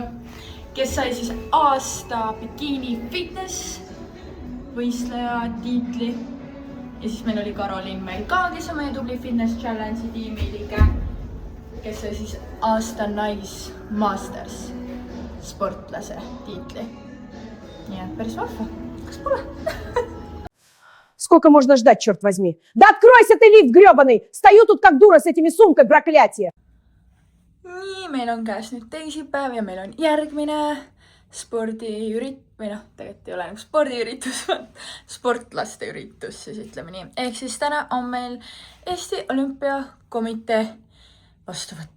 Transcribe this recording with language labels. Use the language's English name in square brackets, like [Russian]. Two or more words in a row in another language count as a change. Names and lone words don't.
[Estonian] Kes sai siis aasta bikiini fitness võistleja tiitli. Ja siis meil oli Karolin meil ka, kes on meie tubli Fitness Challenge'i tiimi liige. Kes sai siis aasta naismasters sportlase tiitli. Nii et päris vahva. Kas pole? [Russian] Сколько можно ждать, черт возьми? Да откройся ты, лифт гребаный! Стою тут как дура с этими сумкой, проклятие! [Estonian] Nii, meil on käes nüüd teisipäev ja meil on järgmine või noh, tegelikult ei ole nagu spordiüritus, sportlaste üritus, siis ütleme nii. Ehk siis täna on meil Eesti Olümpiakomitee vastuvõtt.